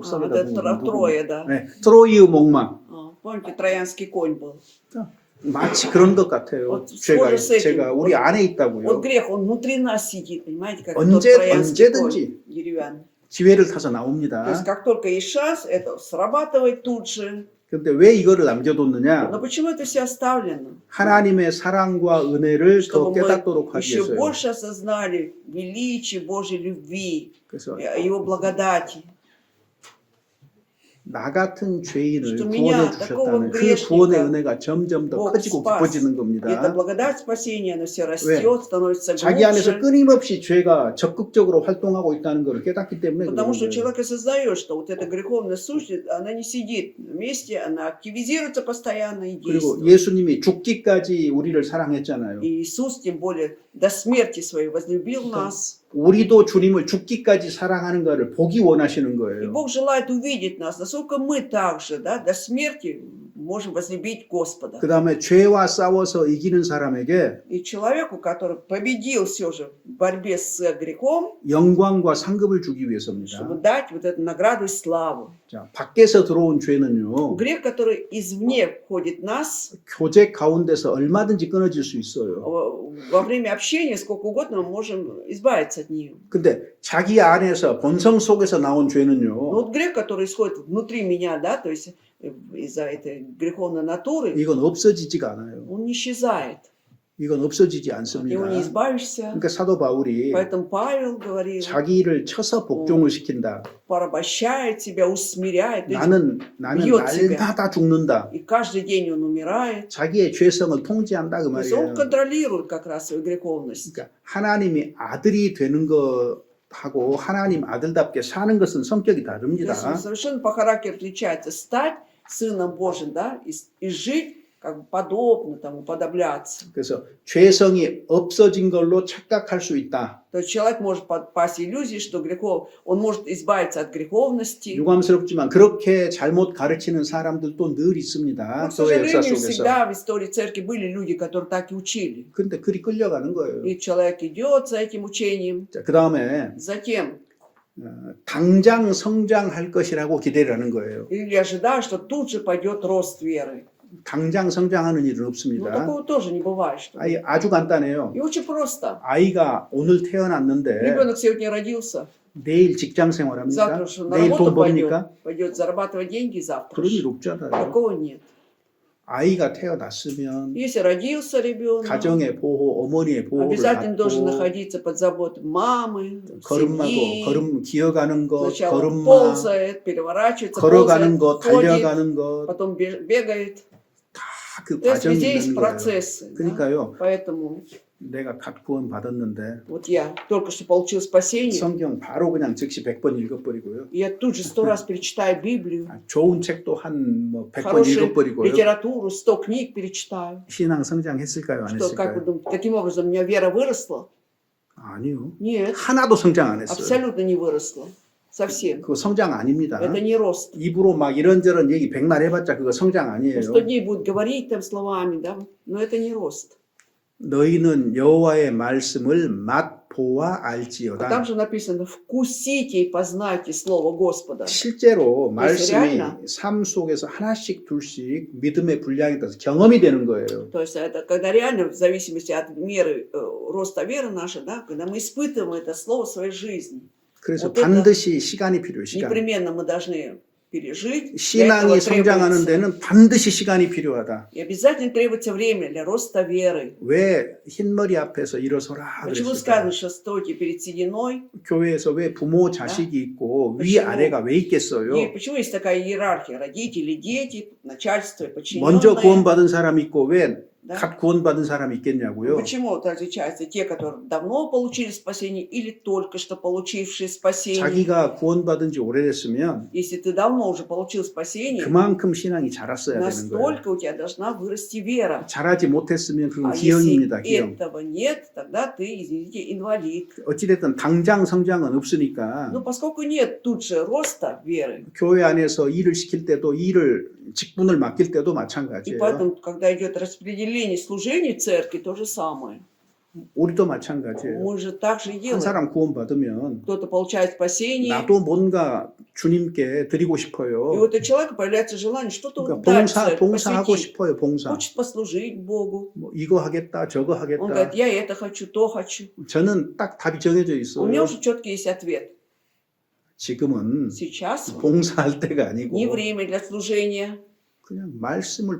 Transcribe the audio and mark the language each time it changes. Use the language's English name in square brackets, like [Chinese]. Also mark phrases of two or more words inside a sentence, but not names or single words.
[Russian] Вот [Korean] 섬에다 [Russian] это Троя, да. [Korean] 네, 트로이의 목마 [Russian] Помните, троянский конь был? [Korean] 마치 그런 것 같아요. [Russian] Вот схоже с этим. [Korean] 제가 우리 안에 [Russian] Вот [Korean] 있다고요. [Russian] грех, он внутри нас сидит, понимаете, как тот [Korean] 언제든지 [Russian] троянский конь деревянный. [Korean] 기회를 타서 [Russian] То есть, [Korean] 나옵니다. [Russian] как только есть шанс, это срабатывает тут же. [Korean] 근데 왜 이거를 남겨뒀느냐? [Russian] Но почему это все оставлено? [Korean] 하나님의 사랑과 은혜를 더 [Russian] Чтобы [Korean] 깨닫도록 [Russian] мы [Korean] 하기 [Russian] еще [Korean] 위해서요. [Russian] больше осознали величие Божьей любви, [Korean] 그래서 [Russian] Его благодати. [Korean] 나 같은 죄인을 [Russian] Что [Korean] 구원해 [Russian] меня, [Korean] 주셨다는 [Russian] такого [Korean] 그 [Russian] грешника, [Korean] 구원의 은혜가 점점 더 [Russian] Бог [Korean] 커지고 [Russian] спас. [Korean] 깊어지는 [Russian] И эта [Korean] 겁니다. [Russian] благодать спасения, она все растет, становится [Korean] 자기 안에서 [Russian] глубже. [Korean] 끊임없이 죄가 적극적으로 활동하고 있다는 것을 깨닫기 때문에 [Russian] Потому [Korean] 그런 [Russian] что [Korean] 거예요. [Russian] человек осознает, что вот эта греховная сущность, она не сидит на месте, она активизируется постоянно и [Korean] 그리고 [Russian] действует. [Korean] 예수님이 죽기까지 우리를 사랑했잖아요. [Russian] И Иисус, тем более, до смерти своей возлюбил нас. [Korean] 우리도 주님을 죽기까지 사랑하는 것을 보기 원하시는 [Russian] И [Korean] 거예요. [Russian] Бог желает увидеть нас, насколько мы также, да, до смерти можем возлюбить Господа. [Korean] 그 다음에 죄와 싸워서 이기는 사람에게 [Russian] И человеку, который победил все же в борьбе с грехом, [Korean] 영광과 상급을 주기 위해서입니다. [Russian] чтобы дать вот эту награду и славу. [Korean] 자, 밖에서 들어온 죄는요. [Russian] Грех, который извне входит в нас, [Korean] 교제 가운데서 얼마든지 끊어질 수 있어요. [Russian] во время общения сколько угодно мы можем избавиться от нее. [Korean] 근데 자기 안에서 본성 속에서 나온 [Russian] Но [Korean] 죄는요. [Russian] вот грех, который исходит внутри меня, да, то есть из-за этой греховной натуры, [Korean] 이건 없어지지가 않아요. [Russian] он не исчезает. [Korean] 이건 없어지지 [Russian] От [Korean] 않습니다. [Russian] него не избавишься. [Korean] 그러니까 사도 바울이 [Russian] Поэтому Павел говорил, [Korean] 자기를 쳐서 복종을 시킨다. [Russian] порабощает себя, усмиряет. То есть [Korean] 나는 [Russian] бьет себя. [Korean] 날마다 죽는다. [Russian] И каждый день он умирает. [Korean] 자기의 죄성을 통제한다 그 [Russian] То есть он [Korean] 말이에요. [Russian] контролирует как раз свою греховность. [Korean] 그러니까 하나님이 아들이 되는 것하고 하나님 아들답게 사는 것은 성격이 [Russian] То [Korean] 다릅니다. [Russian] есть совершенно по характеру отличается стать сыном Божьим, да, и жить как бы подобно тому, уподобляться. [Korean] 그래서 죄성이 없어진 걸로 착각할 수 있다. [Russian] То есть человек может подпасть иллюзии, что он может избавиться от греховности. [Korean] 유감스럽지만 그렇게 잘못 가르치는 사람들도 늘 있습니다. [Russian] Но, к [Korean] 교회 역사 [Russian] сожалению, [Korean] 속에서. [Russian] всегда в истории церкви были люди, которые так и учили. [Korean] 근데 그리 끌려가는 거예요. [Russian] И человек идет за этим учением. [Korean] 자, 그 다음에 [Russian] Затем, [Korean] 당장 성장할 것이라고 기대를 하는 거예요. [Russian] или ожидая, что тут же пойдет рост веры. [Korean] 당장 성장하는 일은 [Russian] Но [Korean] 없습니다. [Russian] такого тоже не бывает. Что [Korean] 아주 간단해요. [Russian] И очень просто. [Korean] 아이가 오늘 태어났는데 [Russian] Ребенок сегодня родился, [Korean] 내일 직장 생활합니까? [Russian] завтра что на [Korean] 내일 돈 [Russian] работу [Korean] 법니까? [Russian] пойдет зарабатывать деньги завтра. [Korean] 그런 일 없잖아요. [Russian] Такого нет. [Korean] 아이가 태어났으면 [Russian] Если родился ребенок, [Korean] 가정의 보호, 어머니의 보호를 [Russian] обязательно должен [Korean] 받고 [Russian] находиться под заботой мамы, семьи. [Korean] 걸음 기어가는 것, [Russian] Сначала [Korean] 걸음마, [Russian] ползает, переворачивается, [Korean] 걸어가는 [Russian] ползает, [Korean] 것, [Russian] ходит, [Korean] 달려가는 것, [Russian] потом бегает. [Korean] 다 그 [Russian] То есть [Korean] 과정이 [Russian] везде есть [Korean] 있는 거예요. [Russian] процессы. Да? [Korean] 그러니까요, [Russian] Поэтому [Korean] 내가 갓 구원 받았는데 [Russian] вот я только что получил спасение, [Korean] 성경 바로 그냥 즉시 100번 읽어버리고요. [Russian] и я тут же 100 раз перечитаю Библию, [Korean] 좋은 책도 한 100번 [Russian] хорошую [Korean] 읽어버리고요. [Russian] литературу, 100 книг перечитаю. [Korean] 신앙 성장했을까요? 안 [Russian] Что, как вы [Korean] 했을까요? [Russian] думаете, таким образом у меня вера выросла? [Korean] 아니요. [Russian] Нет, [Korean] 하나도 성장 안 했어요. [Russian] абсолютно не выросла. Совсем. [Korean] 그거 성장 아닙니다. [Russian] Это не рост. [Korean] 입으로 막 이런저런 얘기 백날 해봤자 그거 성장 아니에요. [Russian] 100 дней будут говорить там словами, да, но это не рост. [Korean] 너희는 여호와의 말씀을 맛보아 [Russian] А [Korean] 알지어다. [Russian] там же написано, вкусите и познайте Слово Господа. [Korean] 실제로 말씀이 [Russian] реально. [Korean] 삶 속에서 하나씩 둘씩 믿음의 분량에 따라서 경험이 되는 거예요. [Russian] То есть это когда реально, в зависимости от меры роста веры нашей, да, когда мы испытываем это Слово в своей жизни, [Korean] 그래서 [Russian] Вот это [Korean] 반드시 시간이 필요해요. 시간. [Russian] непременно мы должны пережить. Для [Korean] 신앙이 [Russian] этого [Korean] 성장하는 [Russian] требуется, [Korean] 데는 반드시 시간이 필요하다. [Russian] и обязательно требуется время для роста веры. [Korean] 왜 흰머리 앞에서 일어서라 [Russian] Почему [Korean] 그랬을까? [Russian] сказано, что стойте перед сединой? [Korean] 교회에서 왜 부모 자식이 있고 위 [Russian] почему? [Korean] 아래가 왜 [Russian] И [Korean] 있겠어요? [Russian] почему есть такая иерархия? Родители, дети, начальство и [Korean] 먼저 [Russian] подчиненные. [Korean] 구원받은 사람이 있고 왜 [Russian] Да? [Korean] 갓 구원받은 사람이 있겠냐고요? [Russian] Почему это отличается? Те, которые давно получили спасение, или только что получившие спасение? [Korean] 자기가 구원받은 지 오래됐으면 [Russian] Если ты давно уже получил спасение, [Korean] 그만큼 신앙이 자랐어야 되는 거예요. [Russian] настолько у тебя должна вырасти вера. [Korean] 자라지 못했으면 그건 [Russian] А [Korean] 기형입니다. [Russian] если [Korean] 기형. [Russian] этого нет, тогда ты, извините, инвалид. [Korean] 어찌됐든 당장 성장은 없으니까 [Russian] Но поскольку нет тут же роста веры, [Korean] 교회 안에서 일을 시킬 때도 일을 직분을 맡길 때도 [Russian] и [Korean] 마찬가지예요. [Russian] поэтому, когда идет распределение служений в церкви, то же самое. [Korean] 우리도 마찬가지예요. [Russian] Мы же так же и [Korean] 한 [Russian] делаем. [Korean] 사람 구원받으면 [Russian] Кто-то получает спасение, [Korean] 나도 뭔가 주님께 드리고 [Russian] и [Korean] 싶어요. [Russian] у этого человека появляется желание что-то [Korean] 그러니까 [Russian] вот дать, [Korean] 봉사하고 [Russian] посвятить. [Korean] 싶어요. 봉사. [Russian] Хочет послужить Богу. [Korean] 뭐 이거 하겠다, 저거 [Russian] Он [Korean] 하겠다. [Russian] говорит, я это хочу, то хочу. [Korean] 저는 딱 답이 정해져 [Russian] У меня [Korean] 있어요. [Russian] уже четкий есть ответ. [Korean] 지금은 [Russian] Сейчас [Korean] 봉사할 때가 아니고 [Russian] не время для служения. [Korean] 그냥 말씀을